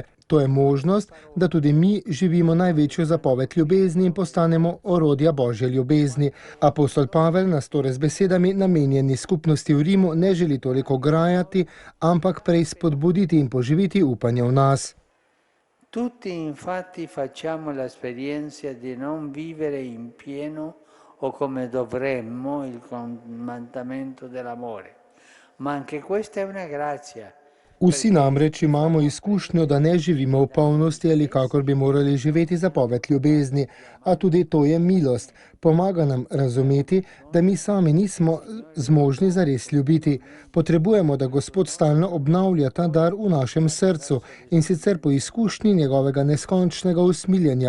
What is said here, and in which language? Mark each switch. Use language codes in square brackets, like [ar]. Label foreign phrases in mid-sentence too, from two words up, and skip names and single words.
[sl] To je možnost, da tudi mi živimo največjo zapoved ljubezni in postanemo orodja Božje ljubezni. Apostol Pavel nas torej z besedami namenjeni skupnosti v Rimu ne želi toliko grajati, ampak prej spodbuditi in poživiti upanje v nas. [it] Tutti infatti facciamo l'esperienza di non vivere in pieno o come dovremmo il comandamento dell'amore. Ma anche questa è una grazia. [sl] Vsi namreč imamo izkušnjo, da ne živimo v polnosti ali kakor bi morali živeti zapoved ljubezni, a tudi to je milost. Pomaga nam razumeti, da mi sami nismo zmožni zares ljubiti. Potrebujemo, da Gospod stalno obnavlja ta dar v našem srcu in sicer po izkušnji njegovega neskončnega usmiljenja.